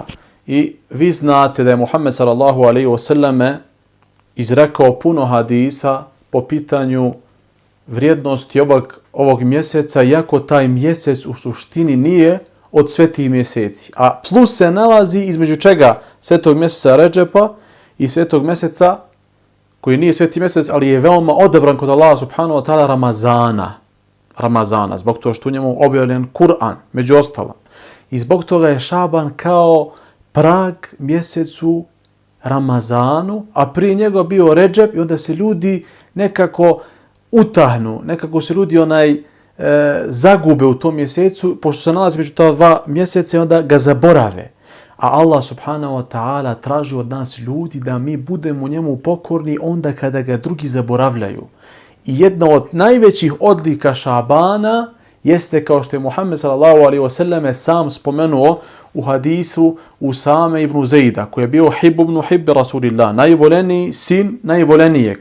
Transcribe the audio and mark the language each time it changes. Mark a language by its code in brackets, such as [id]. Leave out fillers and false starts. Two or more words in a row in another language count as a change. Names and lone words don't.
[bs] I vi znate da je Muhammed [ar] صلى الله عليه وسلم [bs] izrekao puno hadisa po pitanju vrijednosti ovog mjeseca, iako taj mjesec u suštini nije od svetih mjeseci. A plus se nalazi između čega? Svetog mjeseca Redžepa i svetog mjeseca koji nije sveti mjesec, ali je veoma odabran kod Allaha [ar] سبحانه وتعالى [bs] Ramazana, zbog toga što u njemu objavljen Kur'an, među ostalom. I zbog toga je Šaban kao prag mjesecu Ramazanu, a prije njega bio Redžeb i onda se ljudi nekako utahnu, nekako se ljudi zagube u tom mjesecu, pošto se nalazi među ta 2 mjeseca i onda ga zaborave. A Allah [ar] سبحانه وتعالى [bs] traži od nas ljudi da mi budemo njemu pokorni onda kada ga drugi zaboravljaju. I jedna od najvećih odlika Šabana jeste, kao što je Muhammed [ar] صلى الله عليه وسلم [bs] sam spomenuo u hadisu Usame ibn Zejda, koji je bio [ar] حب ابن حب رسول الله, [bs] najvoljeniji sin najvoljenijeg.